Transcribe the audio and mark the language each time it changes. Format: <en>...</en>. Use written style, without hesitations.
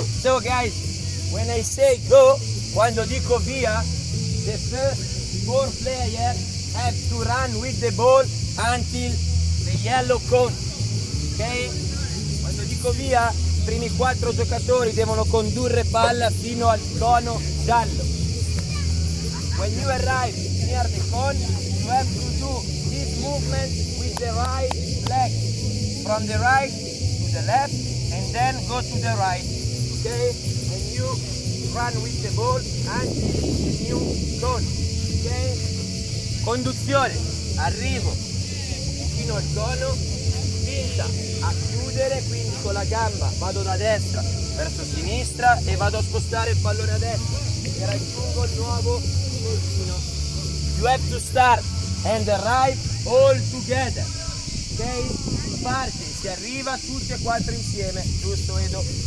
<en>So guys, when I say go,</en> <it>quando dico via,</it> <en>the first 4 players have to run with the ball until the yellow cone. Ok?</en> <it>Quando dico via, i primi 4 giocatori devono condurre palla fino al cono giallo.</it> <en>When you arrive near the cone, you have to do this movement with the right leg. From the right to the left and then go to the right. Okay? And you run with the ball until the new cone. Ok?</en> <it>Conduzione, arrivo fino al cono, spinta a chiudere, quindi con la gamba vado da destra verso sinistra e vado a spostare il pallone a destra e raggiungo il nuovo finestrino.</it> <en>You have to start and arrive all together. Ok?</en> <it>Si parte, si arriva tutti e 4 insieme, giusto Edo?</it>